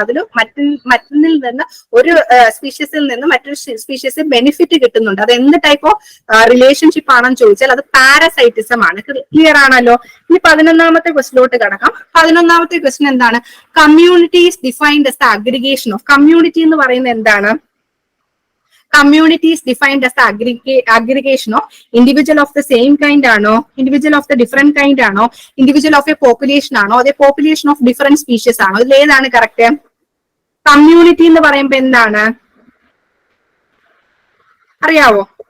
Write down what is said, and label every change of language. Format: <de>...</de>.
<ml>അതിൽ മറ്റൊന്നിൽ നിന്ന് ഒരു സ്പീഷീസിൽ നിന്ന് മറ്റൊരു സ്പീഷീസിൽ ബെനിഫിറ്റ് കിട്ടുന്നുണ്ട്. അത് എന്ത് ടൈപ്പ് ഓഫ് റിലേഷൻഷിപ്പ് ആണെന്ന് ചോദിച്ചാൽ അത് പാരസൈറ്റിസം ആണ്. ക്ലിയർ ആണല്ലോ. ഇനി 11ാമത്തെ ക്വസ്റ്റിലോട്ട് കടക്കാം. 11ാമത്തെ ക്വസ്റ്റ്യൻ എന്താണ്?</ml> <en>Community is defined as the aggregation of.</en> <ml>Community എന്ന് പറയുന്നത് എന്താണ്?</ml> <en>Community is defined as the aggregation of individual of the same kind ആണോ, individual of the different kind ആണോ, individual of a population ആണോ, അതേ population of different species ആണോ?</en> <ml>ഇതിൽ ഏതാണ് കറക്റ്റ്? കമ്മ്യൂണിറ്റി എന്ന് പറയുമ്പോ എന്താണ് അറിയാവോ?</ml>